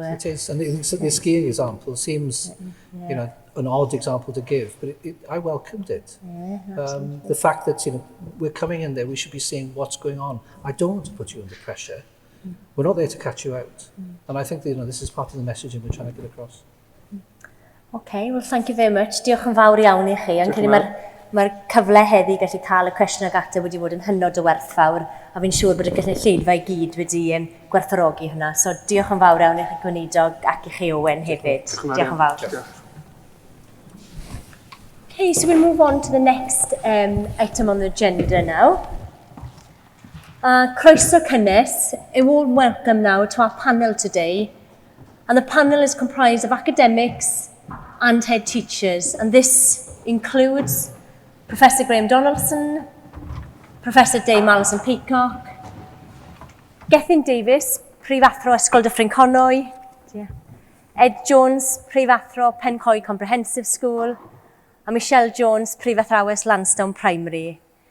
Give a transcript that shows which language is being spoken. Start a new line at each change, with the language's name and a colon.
English: it is, and the skiing example seems, an odd example to give, but I welcomed it. The fact that we're coming in there, we should be seeing what's going on. I don't want to put you under pressure. We're not there to catch you out, and I think that, this is part of the messaging we're trying to get across. Okay, well, thank you very much.
Welsh: Diolch yn fawr iawn I chi. Mae'r cyfle heddi gallu cael y cwestiwn ag ateb wedi bod yn hynod o werthfawr, a fi'n siŵr bod y gynulleidfa I gyd wedi gwerthfawrogi hwnna. So diolch yn fawr iawn I chi Gweinidog ac I chi Owen hefyd. Diolch yn fawr.
English: Okay, so we'll move on to the next item on the agenda now.
Welsh: Croeso cynnes,
English: a warm welcome now to our panel today. And the panel is comprised of academics and head teachers, and this includes Professor Graham Donaldson, Professor Dame Alison Peacock, Gethin Davies,
Welsh: Prif Athro
English: Ysgol Dyffryn Conwy, Ed Jones, Prif Athro Pencoed Comprehensive School, and Michelle Jones,
Welsh: Prif Athrawes
English: Lansdowne Primary.